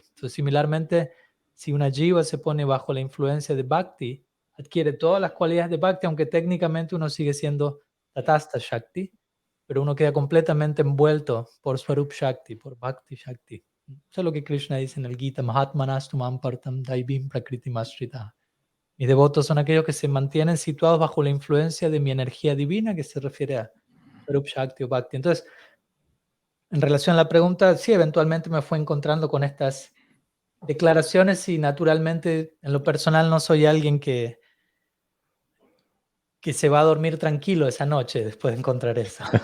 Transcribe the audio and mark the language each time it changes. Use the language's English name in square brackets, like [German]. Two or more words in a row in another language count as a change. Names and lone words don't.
[Spanish] Entonces, similarmente, si una jiva se pone bajo la influencia de Bhakti, adquiere todas las cualidades de Bhakti, aunque técnicamente uno sigue siendo [Sanskrit] तटस्थ शक्ति, [Spanish] pero uno queda completamente envuelto por [Sanskrit] स्वरूप शक्ति, [Spanish] por [Sanskrit] भक्ति शक्ति. [Spanish] Eso es lo que Krishna dice en el Gita, [Sanskrit] महात्मानस् तु मां पार्थ दैवीं प्रकृतिम् आश्रिताः. [Spanish] Mis devotos son aquellos que se mantienen situados bajo la influencia de mi energía divina, que se refiere a [Sanskrit] स्वरूप शक्ति [Spanish] o Bhakti. Entonces, en relación a la pregunta, sí, eventualmente me fue encontrando con estas declaraciones y naturalmente en lo personal no soy alguien que se va a dormir tranquilo esa noche después de encontrar eso.